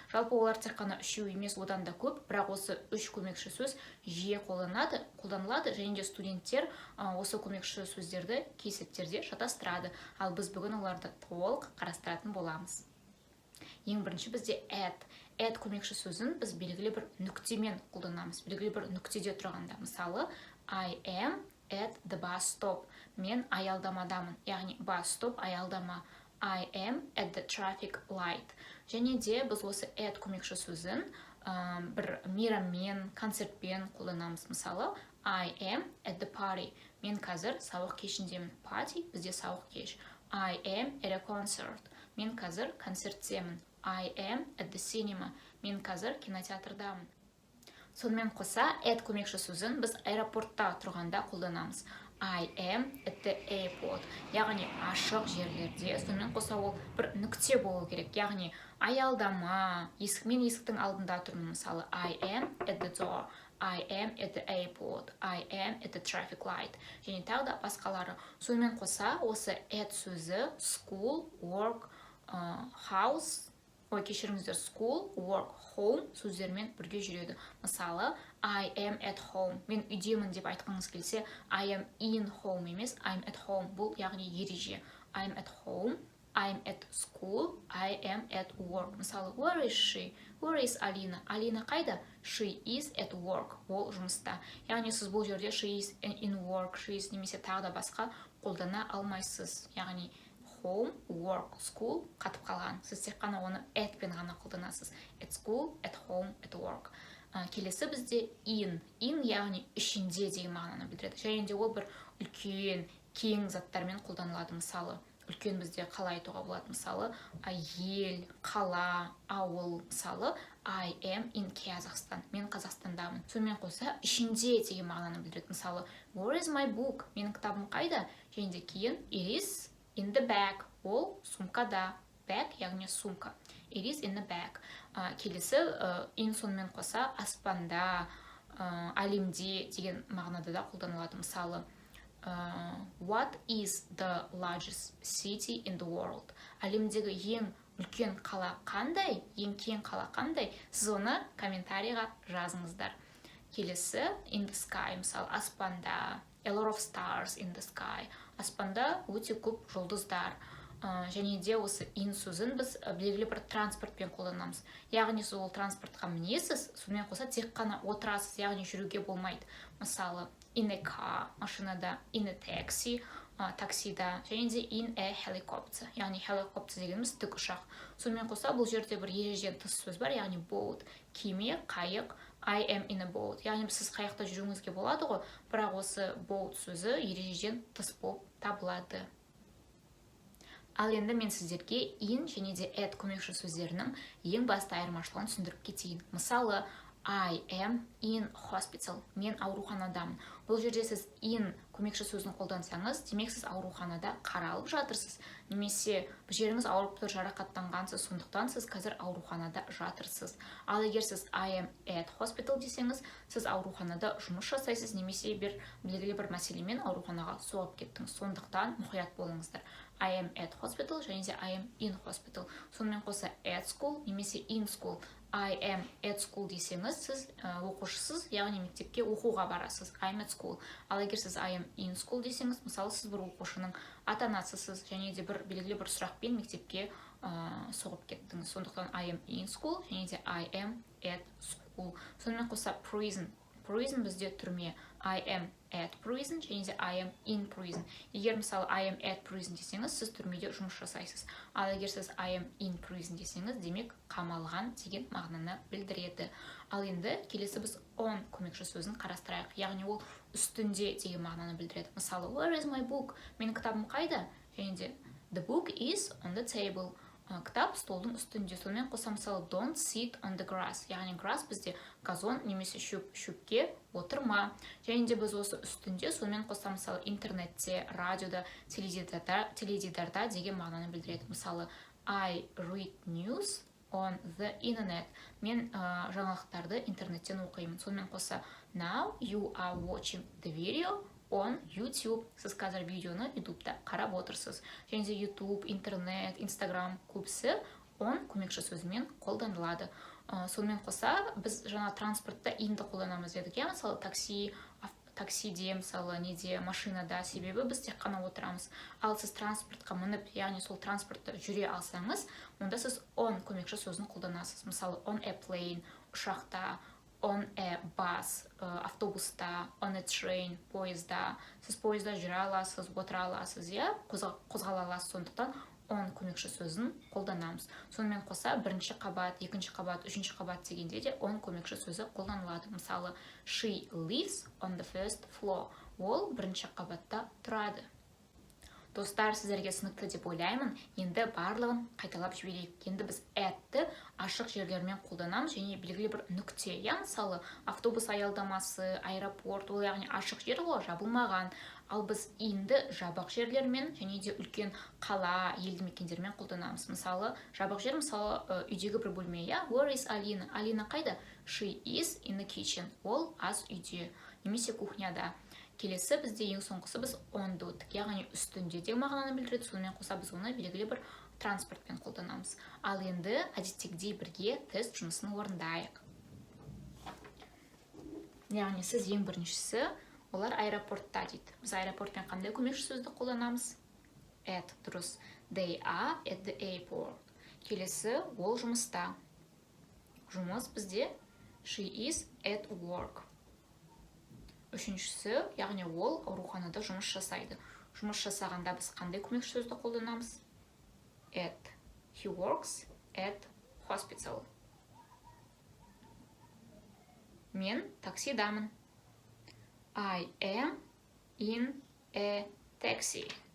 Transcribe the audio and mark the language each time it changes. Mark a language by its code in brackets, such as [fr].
[kk] Жалпы олар тек қана үшеу емес, одан да көп, бірақ осы 3 көмекші сөз жиі қолданылады және де студенттер осы көмекші сөздерді кей сәттерде шатастырады. Ал біз бүгін оларды толық қарастыратын боламыз. Ең бірінші бізде at көмекші сөзін біз белгілі бір нүктемен қолданамыз. Белгілі бір нүктеде тұрғанда. [en] Мысалы, I am at the bus stop. [kk] Мен аялдамадамын. Яғни bus stop аялдама. [en] I am at the traffic light. [kk] Және де біз осы at көмекші сөзін бір мейраммен, концертпен қолданамыз. [en] Мысалы, I am at the party. [kk] Мен қазір сауық кешіндемін. Party бізде сауық кеш. [en] I am at a concert. [kk] Мен қазір концерттемін. [en] I am at the cinema. [kk] Мен қазір кинотеатрдамын. Сонымен қоса, at көмекші сөзін біз аэропортта тұрғанда қолданамыз. [en] I am at the airport. [kk] Яғни ашық жерлерде. Сонымен қоса ол бір нүкте болу керек. Яғни аялдама, мен есіктің алдында тұрмын. [en] Мысалы, I am at the door. I am at the airport. I am at the traffic light. [kk] Және тағы да басқалары. Сонымен қоса, осы at сөзі school, work, house, кешіріңіздер, school, work, home сөздермен бірге жүреді. [en] Мысалы, I am at home. [kk] Мен үйдемін деп айтқыңыз келсе, [en] I am in home [kk] емес, [en] I'm at home. [kk] Бұл яғни ереже. [en] I'm at home, I'm at school, I am at work. Мысалы, where is she? Where is Alina? [kk] Alina қайда? [en] She is at work. [kk] Ол жұмыста. Яғни сіз бұл жерде [en] she is in work, she is [kk] немесе тағы да басқа қолдана алмайсыз. Яғни home, work, school қатып қалған. Сіз тек қана оны at пен ғана қолданасыз. [en] At school, at home, at work. [kk] Келесі бізде in. In яғни ішінде деген мағынаны білдіреді. Және де ол бір үлкен, кең заттармен қолданылады. Мысалы, үлкен бізде қала айтуға болады. Мысалы, ел, қала, ауыл. [en] Мысалы, I am in Kazakhstan. [kk] Мен Қазақстандамын. Сонымен қоса, ішінде деген мағынаны білдіреді. [en] Мысалы, where is my book? [kk] Менің кітабым қайда? Және де кейін [en] it is in the bag. [kk] Ол сумкада. Bag яғни сумка. [en] It is in the bag. [kk] Келесі in сонымен қоса аспанда, әлемде деген мағынада да қолданылады. [en] Мысалы, what is the largest city in the world? [kk] Әлемдегі ең үлкен қала қандай? Ең кең қала қандай? Сіз оны комментарийға жазыңыздар. Келесі in the sky. Мысалы, аспанда. [en] A lot of stars in the sky. [kk] Аспанда өте көп жұлдыздар. Және де осы in сөзін біз белгілі бір транспортпен қолданамыз. Яғни сіз ол транспортқа мінесіз, сонымен қоса тек қана отырасыз, яғни жүруге болмайды. [en] Мысалы, in a car, [kk] машинада, [en] in a taxi, [kk] таксида, және де [en] in a helicopter. [kk] Яғни helicopter дегеніміз тік ұшақ. Сонымен қоса бұл жерде бір ережеден тыс сөз бар, яғни boat, кеме, қайық. [en] I am in a boat. [kk] Яғни сіз қайықта жүруіңізге болады ғой, бірақ осы boat сөзі ережеден тыс болып табылады. Ал енді мен сіздерге in және де at көмекші сөздерінің ең басты айырмашылығын түсіндіріп кетейін. [en] Мысалы, I am in hospital. [kk] Мен ауруханадамын. Бұл жерде сіз in көмекші сөзін қолдансаңыз, демек сіз ауруханада қаралып жатырсыз. Немесе жеріңіз ауырып тұр, жарақаттанғансыз, сондықтан сіз қазір ауруханада жатырсыз. Ал егер сіз [en] I am at hospital [kk] десеңіз, сіз ауруханада жұмыс жасайсыз, немесе белгілі бір мәселемен ауруханаға соғып кеттіңіз. Сондықтан мұқият болыңыздар. [en] I am at hospital [kk] және де [en] I am in hospital. [kk] Сонымен қоса [en] at school [kk] немесе [en] in school. I am at school [kk] десеңіз, сіз оқушысыз, яғни мектепке оқуға барасыз. [en] I am at school. [kk] Ал егер сіз [en] I am in school [kk] десеңіз, мысалы, сіз бір оқушының ата-анасысыз, және де бір белгілі бір сұрақпен мектепке соғып кеттіңіз. Сондықтан [en] I am in school, [kk] және де [en] I am at school. [kk] Сонымен қоса prison. Prison бізде түрме. [en] I am at prison, [kk] және де [en] I am in prison. [kk] Егер мысалы [en] I am at prison [kk] десеңіз, сіз түрмеде жұмыс жасайсыз. Ал егер сіз [en] I am in prison [kk] десеңіз, демек қамалған деген мағынаны білдіреді. Ал енді келесі біз on көмекші сөзін қарастырайық. Яғни ол үстінде деген мағынаны білдіреді. [en] Мысалы, where is my book? [kk] Менің кітабым қайда? Және де [en] the book is on the table. [kk] Кітап столдың үстінде. Сонымен қоса, мысалы, [en] don't sit on the grass. [kk] Яғни grass бізде газон немесе шөпке отырма. Және де біз осы үстінде, сонымен қоса, мысалы, интернетте, радиода, теледидарда деген мағынаны білдіреді. [en] Мысалы, I read news on the internet. [kk] Мен жаңалықтарды интернеттен оқимын. Сонымен қоса, [en] now you are watching the video on YouTube. [kk] Сіз қазір видеоны ютубта қарап отырсыз. Және де YouTube, интернет, Instagram көбісі on көмекші сөзімен қолданылады. Сонымен қоса, біз жаңа транспортта inді қолданамыз дедік. Мысалы, таксиде, мысалы, неде, машинада, себебі біз тек қана отырамыз. Ал сіз транспортқа мініп, яғни сол транспортта жүре алсаңыз, онда сіз on көмекші сөзін қолданасыз. [en] Мысалы, on a plane, [kk] ұшақта, [en] on a bus, [kk] автобуста, [en] on a train, [kk] поезда. Сіз поезда жүре аласыз, отыра аласыз, қозғала аласыз. Сондықтан on көмекші сөзін қолданамыз. Сонымен қоса, бірінші қабат, екінші қабат, үшінші қабат дегенде де on көмекші сөзі қолданылады. [en] Мысалы, she lives on the first floor. [kk] Ол бірінші қабатта тұрады. Достар, сіздерге түсінікті деп ойлаймын. Енді барлығын қайталап жіберейік. Енді біз at-ті ашық жерлермен қолданамыз, және белгілі бір нүкте. Мысалы, автобус аялдамасы, аэропорт, ол яғни ашық жер ғой, жабылмаған. Ал біз in-ді жабық жерлермен, және де үлкен қала, елді мекендермен қолданамыз. Мысалы, жабық жер, мысалы, үйдегі бір бөлме. [en] Where is Alina? [kk] Alina қайда? [en] She is in the kitchen. [kk] Ол ас үйде, немесе кухняда. Келесі бізде ең соңғысы біз on-ды өттік, яғни үстінде де мағынаны білдіреді. Сонымен қоса, біз оны белгілі бір транспортпен қолданамыз. Ал енді әдеттегідей бірге тест жұмысын орындайық. Яғни сіз ең біріншісі, олар аэропортта дейді. Біз аэропортпен қандай көмекші сөзді қолданамыз? [en] At, [kk] дұрыс. [en] They are at the airport. [kk] Келесі, ол жұмыста. Жұмыс бізде [en] she is at work. [kk] Үшіншісі, яғни ол ауруханада жұмыс жасайды. Жұмыс жасағанда біз қандай көмекші сөзді қолданамыз? [en] At. He works at hospital. [kk] Мен таксидамын. [en] I am in a taxi.